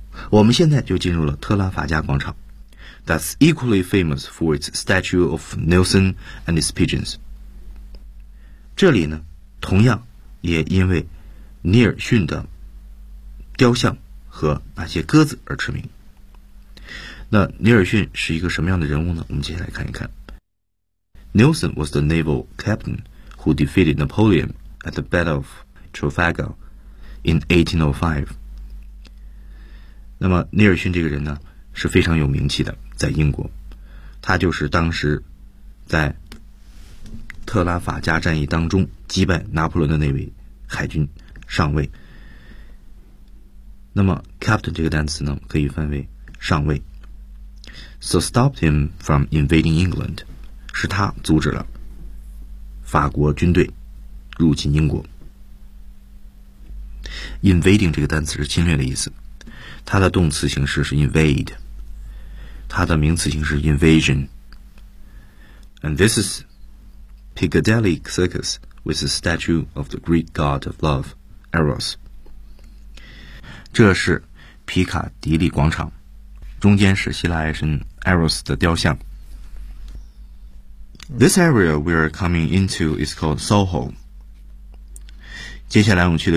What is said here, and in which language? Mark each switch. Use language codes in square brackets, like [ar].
[zh] 我们现在就进入了特拉法加广场。 [en] That's equally famous for its statue of Nelson and his pigeons. [zh] 这里呢，同样也因为尼尔逊的雕像和那些鸽子而驰名。那尼尔逊是一个什么样的人物呢？我们接下来看一看。 [en] Nelson was the naval captain who defeated Napoleon at the Battle of Trafalgar in 1805. [zh] 那么尼尔逊这个人呢，是非常有名气的。在英国，他就是当时在特拉法加战役当中击败拿破仑的那位海军上尉。那么 captain 这个单词呢，可以翻为上尉。 [en] So stopped him from invading England， [zh] 是他阻止了法国军队入侵英国。 Invading 这个单词是侵略的意思，它的动词形式是 invade。它的名词形式 invasion. [en] And this is Piccadilly Circus with the statue of the Greek god of love, Eros. [zh] 这是皮卡迪利广场，中间是希腊爱神 Eros 的雕像。 [en] This area we are coming into is called Soho. [zh] 接下来我们去的这